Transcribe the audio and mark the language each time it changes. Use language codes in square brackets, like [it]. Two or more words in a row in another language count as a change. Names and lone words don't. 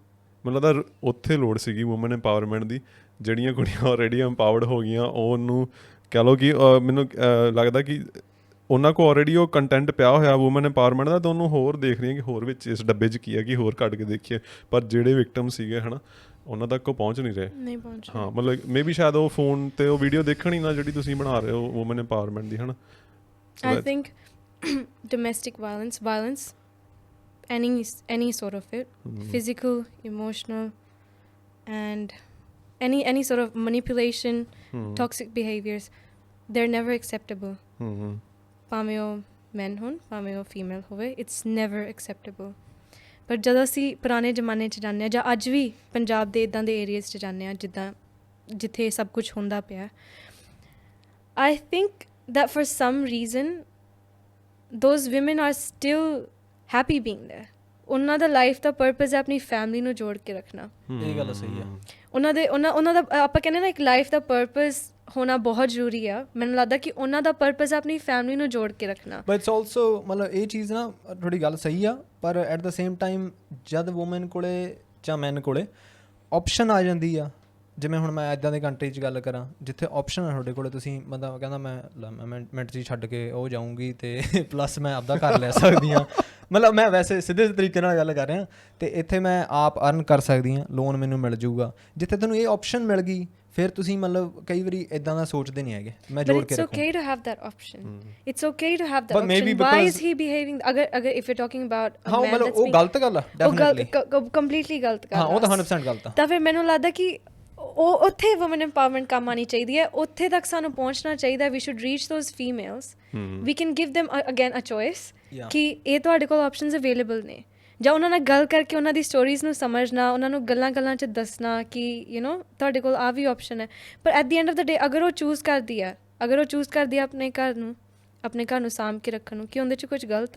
[pa] ਮੈਨੂੰ ਲੱਗਦਾ ਉੱਥੇ ਲੋੜ ਸੀਗੀ [en] women empowerment [pa] ਦੀ, ਜਿਹੜੀਆਂ ਕੁੜੀਆਂ [en] already empowered [pa] ਹੋ ਗਈਆਂ, ਉਹ ਉਹਨੂੰ ਕਹਿ ਲਓ ਕਿ ਮੈਨੂੰ ਲੱਗਦਾ ਕਿ ਉਹਨਾਂ ਕੋਲ ਆਲਰੇਡੀ ਉਹ ਕੰਟੈਂਟ ਪਿਆ ਹੋਇਆ [en] women empowerment [pa] ਦਾ, ਤਾਂ ਉਹਨੂੰ ਹੋਰ ਦੇਖ ਰਹੀਆਂ ਕਿ ਹੋਰ ਵਿੱਚ ਇਸ ਡੱਬੇ 'ਚ ਕੀ ਹੈ, ਕਿ ਹੋਰ ਕੱਢ ਕੇ ਦੇਖੀਏ, ਪਰ ਜਿਹੜੇ ਵਿਕਟਮ ਸੀਗੇ ਹੈ ਨਾ, ਉਹਨਾਂ ਤੱਕ ਉਹ ਪਹੁੰਚ ਨਹੀਂ ਰਹੇ। ਹਾਂ, ਮਤਲਬ [en] may be [pa] ਸ਼ਾਇਦ ਉਹ ਫੋਨ 'ਤੇ ਉਹ ਵੀਡੀਓ ਦੇਖਣ ਹੀ ਨਾ ਜਿਹੜੀ ਤੁਸੀਂ ਬਣਾ ਰਹੇ ਹੋ [en] women empowerment [pa] ਦੀ, ਹੈ ਨਾ। [en] I think domestic violence, any sort of it, physical, emotional, and any sort of manipulation, toxic behaviors, they're never acceptable. [pa] ਭਾਵੇਂ ਉਹ ਮੈਨ ਹੋਣ, ਭਾਵੇਂ ਉਹ ਫੀਮੇਲ ਹੋਵੇ, [en] it's never acceptable. [pa] ਪਰ ਜਦੋਂ ਅਸੀਂ ਪੁਰਾਣੇ ਜ਼ਮਾਨੇ 'ਚ ਜਾਂਦੇ ਹਾਂ, ਜਾਂ ਅੱਜ ਵੀ ਪੰਜਾਬ ਦੇ ਇੱਦਾਂ ਦੇ ਏਰੀਆਜ਼ 'ਚ ਜਾਂਦੇ ਹਾਂ ਜਿੱਥੇ ਸਭ ਕੁਛ ਹੁੰਦਾ ਪਿਆ, [en] I think that for some reason those women are still happy being there. [pa] ਉਹਨਾਂ ਦਾ ਲਾਈਫ ਦਾ ਪਰਪਸ ਹੈ ਆਪਣੀ ਫੈਮਿਲੀ ਨੂੰ ਜੋੜ ਕੇ ਰੱਖਣਾ। ਇਹ ਗੱਲ ਸਹੀ ਆ। ਉਹਨਾਂ ਦਾ ਆਪਾਂ ਕਹਿੰਦੇ ਨਾ ਇੱਕ ਲਾਈਫ ਦਾ ਪਰਪਸ ਹੋਣਾ ਬਹੁਤ ਜ਼ਰੂਰੀ ਆ। ਮੈਨੂੰ ਲੱਗਦਾ ਕਿ ਉਹਨਾਂ ਦਾ ਪਰਪਸ ਆਪਣੀ ਫੈਮਿਲੀ ਨੂੰ ਜੋੜ ਕੇ ਰੱਖਣਾ। [en] but it's also [pa] ਮਤਲਬ ਇਹ ਚੀਜ਼ ਨਾ ਤੁਹਾਡੀ ਗੱਲ ਸਹੀ ਆ, ਪਰ [en] at the same time [pa] ਜਦ ਵੂਮਨ ਕੋਲੇ ਜਾਂ ਮੈਨ ਕੋਲੇ ਆਪਸ਼ਨ ਆ ਜਾਂਦੀ ਆ, ਜਿਵੇਂ ਹੁਣ ਮੈਂ ਇੱਦਾਂ ਦੀ ਕੰਟਰੀ 'ਚ ਗੱਲ ਕਰਾਂ ਜਿੱਥੇ ਆਪਸ਼ਨ ਆ ਤੁਹਾਡੇ ਕੋਲ, ਤੁਸੀਂ ਬੰਦਾ ਕਹਿੰਦਾ ਮੈਂ ਮਿੰਟ 'ਚ ਛੱਡ ਕੇ ਉਹ ਜਾਊਂਗੀ ਅਤੇ ਪਲੱਸ ਮੈਂ ਆਪਦਾ ਘਰ ਲੈ ਸਕਦੀ ਹਾਂ, ਮਤਲਬ ਮੈਂ ਵੈਸੇ ਸਿੱਧੇ ਤਰੀਕੇ ਨਾਲ ਗੱਲ ਕਰ ਰਿਹਾ, ਅਤੇ ਇੱਥੇ ਮੈਂ ਆਪ ਅਰਨ ਕਰ ਸਕਦੀ ਹਾਂ, ਲੋਨ ਮੈਨੂੰ ਮਿਲ ਜੂਗਾ। ਜਿੱਥੇ ਤੁਹਾਨੂੰ ਇਹ ਆਪਸ਼ਨ ਮਿਲ ਗਈ ਫਿਰ ਤੁਸੀਂ ਮਤਲਬ ਕਈ ਵਾਰੀ ਇੱਦਾਂ ਦਾ ਸੋਚਦੇ ਨਹੀਂ ਹੈਗੇ, ਮੈਂ ਜੋੜ ਕੇ ਰੱਖੂੰ। [en] But it's okay to have that option. It's okay to have that option. Why is he behaving? ਅਗਰ if you're talking about a man [pa] ਮਤਲਬ ਉਹ ਗਲਤ ਗੱਲ ਆ, ਡੈਫੀਨਿਟਲੀ ਕੰਪਲੀਟਲੀ ਗਲਤ ਗੱਲ ਆ, ਉਹ ਤਾਂ 100% ਗਲਤ ਆ। ਤਾਂ ਫਿਰ ਮੈਨੂੰ ਲੱਗਦਾ ਕਿ ਉਹ ਉੱਥੇ [en] women empowerment [pa] ਕੰਮ ਆਉਣੀ ਚਾਹੀਦੀ ਹੈ, ਉੱਥੇ ਤੱਕ ਸਾਨੂੰ ਪਹੁੰਚਣਾ ਚਾਹੀਦਾ। [en] we should reach those females, we can give them again a choice [pa] ਕਿ ਇਹ ਤੁਹਾਡੇ ਕੋਲ [en] options available ਨੇ। [pa] ਜਾਂ ਉਹਨਾਂ ਨਾਲ ਗੱਲ ਕਰਕੇ ਉਹਨਾਂ ਦੀ ਸਟੋਰੀਜ਼ ਨੂੰ ਸਮਝਣਾ, ਉਹਨਾਂ ਨੂੰ ਗੱਲਾਂ 'ਚ ਦੱਸਣਾ ਕਿ ਤੁਹਾਡੇ ਕੋਲ ਆਹ ਵੀ ਆਪਸ਼ਨ ਹੈ। ਪਰ [en] at the end of the day [pa] ਅਗਰ ਉਹ ਚੂਜ਼ ਕਰਦੀ ਹੈ ਆਪਣੇ ਘਰ ਨੂੰ ਸਾਂਭ ਕੇ ਰੱਖਣ ਨੂੰ, ਕਿ ਉਹਦੇ 'ਚ ਕੁਝ ਗਲਤ ਆ?